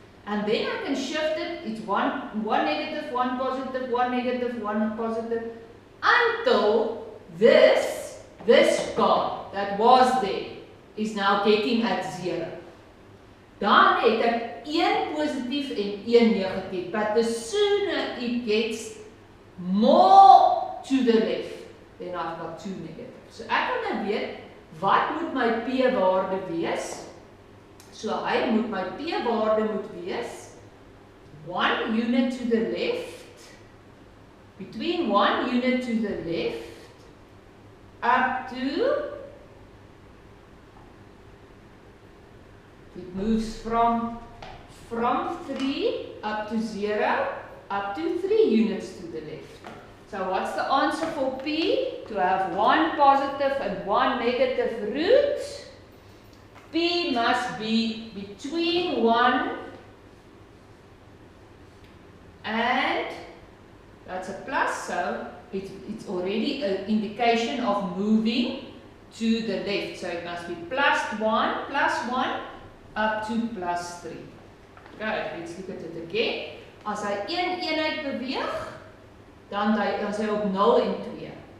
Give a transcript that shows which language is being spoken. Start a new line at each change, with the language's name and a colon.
English: And then I can shift it, it's one negative, one positive, one negative, one positive, until this bar that was there is now getting at 0.
Afrikaans: Dan het ek een positief en een negatief,
English: but the sooner it gets more to the left, then I've got two negatives.
Afrikaans: So ek kan nou weet, wat moet my p-waarde wees? So my p-waarde moet wees
English: 1 unit to the left, between 1 unit to the left, up to, it moves from 3 up to 0, up to 3 units to the left. So what's the answer for p? To have one positive and one negative root, p must be between 1 and, that's a plus, so it's already an indication of moving to the left. So it must be plus 1, up to plus 3. Okay, let's look at it again.
Afrikaans: As hy een eenheid beweeg, dan is hy op 0 en 2.